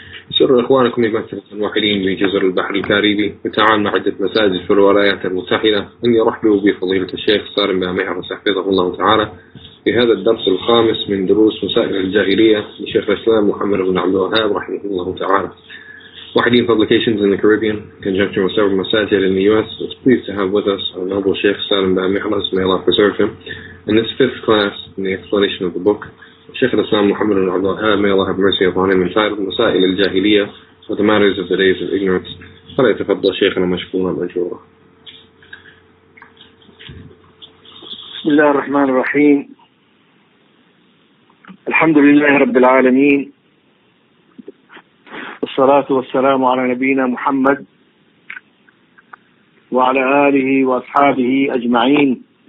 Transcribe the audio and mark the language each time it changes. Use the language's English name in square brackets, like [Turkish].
[Arabic] يسر إخوانكم بمسجد الواحدين بجزر البحر الكاريبي بالتعاون مع عدة مساجد في الولايات المتحدة أن يرحبوا بفضيلة الشيخ سالم بامخرز حفظه الله تعالى في هذا الدرس الخامس من دروس مسائل الجاهلية لشيخ الإسلام محمد بن عبد الوهاب رحمه الله تعالى. [English] Wahideen Publications in the Caribbean, in conjunction with several masajid in the U.S., is pleased to have with us our noble Sheikh Salim bamkhraz, may Allah preserve him, in this fifth class in the explanation of the book, Sheikh al-Islam Muhammad ibn Abdul Wahhab, may Allah have mercy upon him, entitled مسائل الجاهلية, or the matters of the days of ignorance. [Arabic] فليتفضل شيخنا مشكورا مأجورا. بسم الله الرحمن الرحيم. الحمد لله رب العالمين، والصلاة والسلام على نبينا محمد وعلى آله وأصحابه أجمعين.